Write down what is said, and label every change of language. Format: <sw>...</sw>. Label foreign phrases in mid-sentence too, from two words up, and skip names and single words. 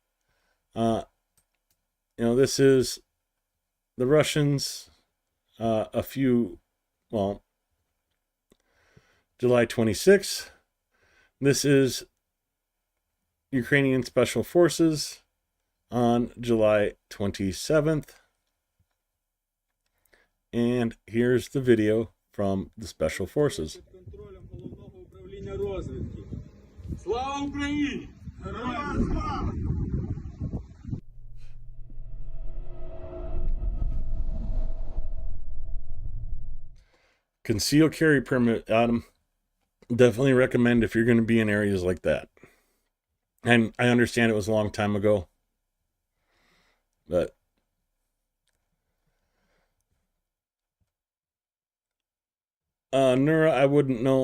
<en>This is the Russians, July 26th. This is Ukrainian Special Forces on July 27th. And here's the video from the Special Forces.</en> <uk>Слава Україні! Героям слава!</uk> <en>Conceal carry permit, Adam. Definitely recommend if you're going to be in areas like that. And I understand it was a long time ago, but Nura, I wouldn't know.</en>